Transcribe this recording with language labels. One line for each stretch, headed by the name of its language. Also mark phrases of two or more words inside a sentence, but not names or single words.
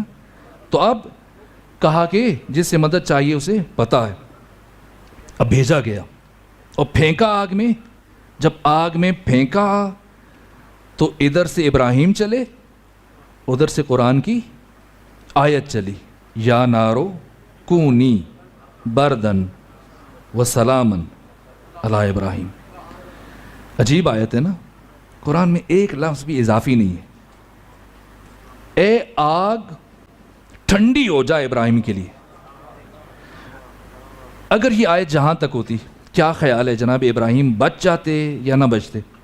Urdu: تو اب کہا کہ جس سے مدد چاہیے اسے پتہ ہے۔ اب بھیجا گیا اور پھینکا آگ میں۔ جب آگ میں پھینکا تو ادھر سے ابراہیم چلے، ادھر سے قرآن کی آیت چلی،
Arabic: یا نارو کونی بردن و سلامن علی ابراہیم۔
Urdu: عجیب آیت ہے نا، قرآن میں ایک لفظ بھی اضافی نہیں ہے۔ اے آگ ٹھنڈی ہو جائے ابراہیم کے لیے۔ اگر یہ آیت جہاں تک ہوتی، کیا خیال ہے جناب ابراہیم بچ جاتے یا نہ بچتے؟